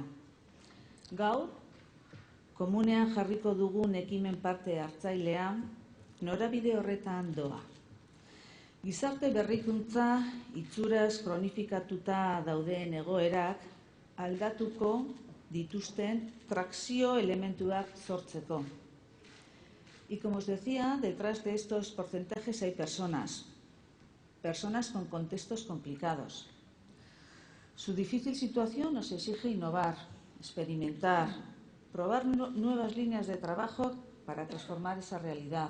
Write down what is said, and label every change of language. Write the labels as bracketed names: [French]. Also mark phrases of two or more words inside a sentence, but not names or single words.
[Basque] Gaur, komunean jarriko dugun ekimen parte hartzailea norabide horretan doa. Gizarte berrikuntza itxuraz kronifikatuta dauden egoerak aldatuko dituzten trakzio elementuak sortzeko. [Spanish] Y como os decía, detrás de estos porcentajes hay personas con contextos complicados. Su difícil situación nos exige innovar, experimentar, probar nuevas líneas de trabajo para transformar esa realidad.